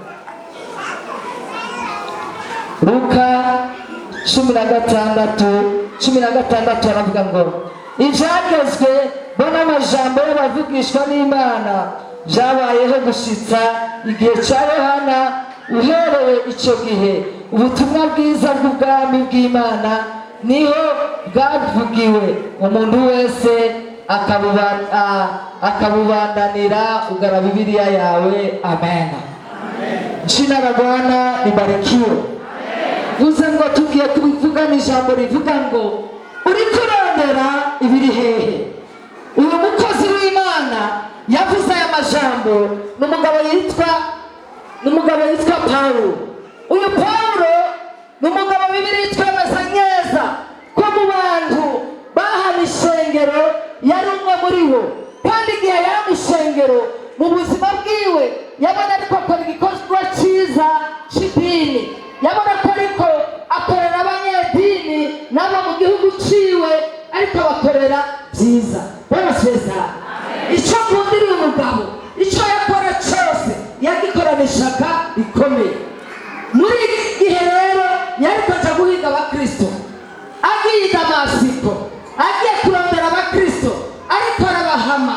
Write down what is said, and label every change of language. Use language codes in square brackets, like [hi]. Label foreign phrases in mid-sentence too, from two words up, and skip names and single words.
[rn] Luka 16:16 aravuga ngo ibyagezwe bo n'amajambo y'abavugishwa n'Imana byabayeho gushitsa igihe cya Yohana. Uhereye icyo gihe ubutumwa bwiza bw'ubwami bw'Imana niho bwavugiwe, umuntu wese akabubandanira. ugara Bibiliya yawe. Amen. [sw] Jina la Bwana libarikiwe. [rn] Vuze ngo tugiye kubivugana ijambo rivuga ngo uri kurondera ibiri hehe. Uyu mukozi w'Imana yavuze aya majambo n'umugabo yitwa Paulo. Uyu Paulo n'umugabo Bibiliya itwemeza neza ko mu bantu bahana ishengero yari umwe muri bo, kandi igihe yari mu ishengero mu buzima bwiwe yabona ariko akora igikorwa cyiza cy'idini, yabona ko ariko akorera abanyedini nabo mu gihugu ciwe, ariko abakorera byiza. Baraseza icyo nkundira uyu mugabo, icyo yakora cyose yagikorana ishaka rikomeye. Muri iki gihe rero yari kuja guhiga abakristo, agiye i Damasiko, agiye kurondera abakristo, ariko arabahama.